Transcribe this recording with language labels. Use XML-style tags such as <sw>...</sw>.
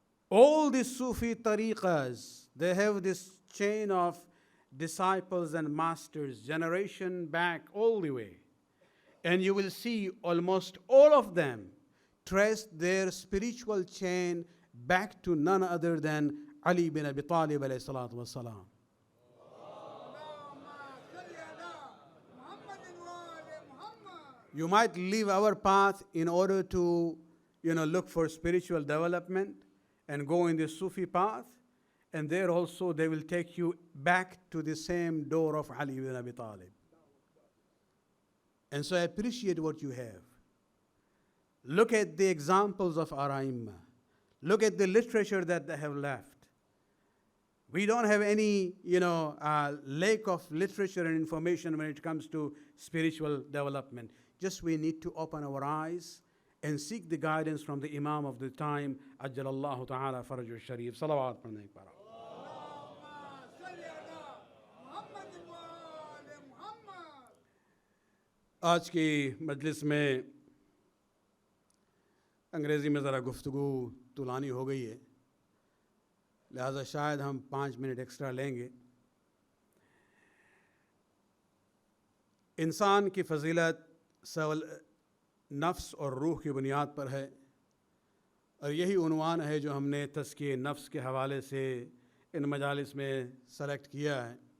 <en>All the Sufi tariqas, they have this chain of disciples and masters, generation back all the way. And you will see almost all of them trace their spiritual chain back to none other than Ali bin Abi Talib alayhi salatu wassalam.</en> <ar>اللهم صل على محمد وآل محمد.</ar> <en>You might leave our path in order to, look for spiritual development and go in the Sufi path, and there also they will take you back to the same door of Ali ibn Abi Talib. And so I appreciate what you have. Look at the examples of our Aimma. Look at the literature that they have left. We don't have any, lack of literature and information when it comes to spiritual development. Just we need to open our eyes and seek the guidance from the Imam of the time, Ajjalallahu Ta'ala Farajul Sharif.</en> <ur>Salawat padhne ek baar.</ur> <ar>اللهم صل على محمد وآل محمد.</ar> <ur>آج کی مجلس میں انگریزی میں ذرا گفتگو طولانی ہو گئی ہے، لہذا شاید ہم 5 منٹ ایکسٹرا لیں گے. انسان کی فضیلت نفس اور روح کی بنیاد پر ہے، اور یہی عنوان ہے جو ہم نے تزکیہ نفس کے حوالے سے ان مجالس میں سلیکٹ کیا ہے.</ur>